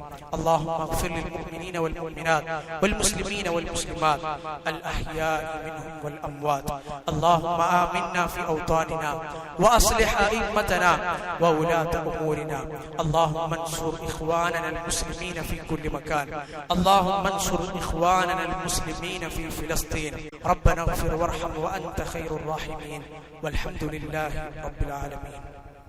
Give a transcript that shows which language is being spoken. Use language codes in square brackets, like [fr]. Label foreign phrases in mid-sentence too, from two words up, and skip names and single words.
[ar] اللهم اغفر للمؤمنين والمؤمنات والمسلمين والمسلمات الأحياء منهم والأموات. اللهم آمنا في أوطاننا وأصلح أئمتنا وولاة أمورنا. اللهم انصر إخواننا المسلمين في كل مكان. اللهم انصر إخواننا المسلمين في فلسطين. റബ്ബനാ اغفر وارحم وأنت خير الراحمين والحمد لله رب العالمين.